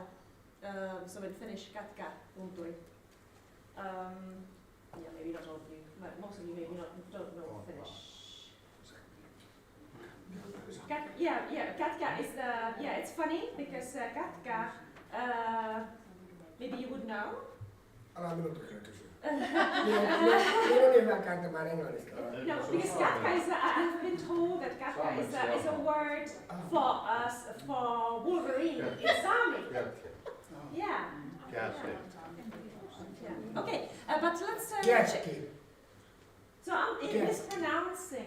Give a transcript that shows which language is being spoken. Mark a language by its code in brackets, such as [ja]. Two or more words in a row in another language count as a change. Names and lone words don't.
[en] So in Finnish, Katkatunturin. Yeah, maybe not all of you, but most of you maybe don't know Finnish. Katka is the, it's funny because Katka, maybe you would know. [fi] Älä minulta kyllä kysyä. Minun on hyvä kääntämään englannista. [en] No, because Katka is, I've been told that Katka is a word for Wolverine in Sami. Yeah. Yeah. Okay, but let's check. So I'm mispronouncing.